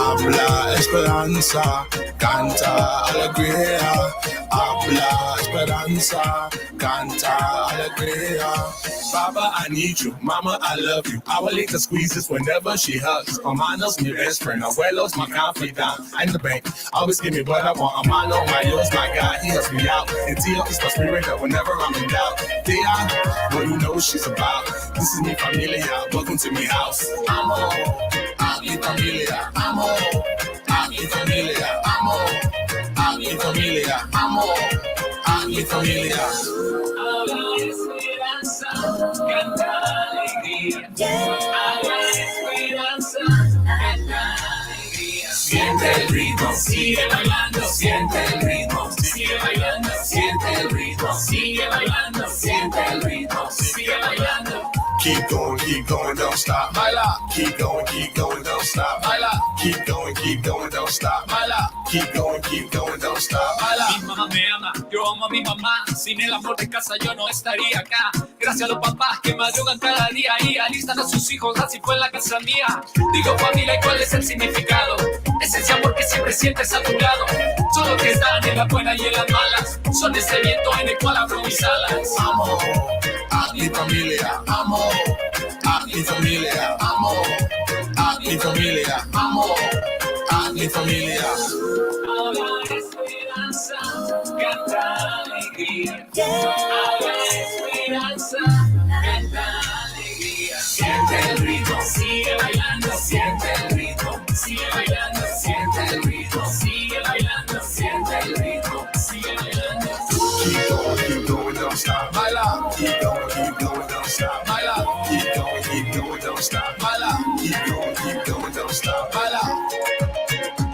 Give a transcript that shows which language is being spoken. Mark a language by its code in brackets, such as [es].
[es] Habla esperanza, canta alegría. Habla esperanza, canta alegría. [en] Baba, I need you. Mama, I love you. Abuelita squeezes whenever she hugs. Hermano's my best friend. Abuelo's my confidant. I'm the bank. Always give me what I want. Hermano, my Dios, my God, he helps me out. And Tio is my spirit whenever I'm in doubt. Tia, well, you know what she's about. This is mi familia. Welcome to me house. [es] Amo a mi familia. Amo a mi familia. Amo a mi familia. Amo a mi familia. Canta alegría, haga esperanza, canta alegría. Siente el ritmo, sigue bailando, siente el ritmo, sigue bailando, siente el ritmo, sigue bailando, siente el ritmo, sigue bailando. [en] Keep going, don't stop, [es] baila. [en] Keep going, don't stop, baila. Keep going, don't stop, [es] baila. [en] Keep going, don't stop, baila. [es] Mi mamá me ama, yo amo a mi mamá. Sin el amor de casa yo no estaría acá. Gracias a los papás que madrugan cada día y alistan a sus hijos, así fue en la casa mía. Digo familia, ¿y cuál es el significado? Es ese amor que siempre sientes a tu lado. Son los que están en las buenas y en las malas. Son ese viento en el cual abro mis alas. Amo a mi familia, amo a mi familia, amo a mi familia, amo a mi familia. Haga esperanza, canta alegría. Haga esperanza, canta alegría. Siente el ritmo, sigue bailando, siente el ritmo, sigue bailando, siente el ritmo, sigue bailando, siente el ritmo, sigue bailando. [en] Keep going, don't stop, [es] baila. [en] Keep going, don't stop, baila. Keep going, don't stop, [es] baila. [en] Keep going, don't stop, baila.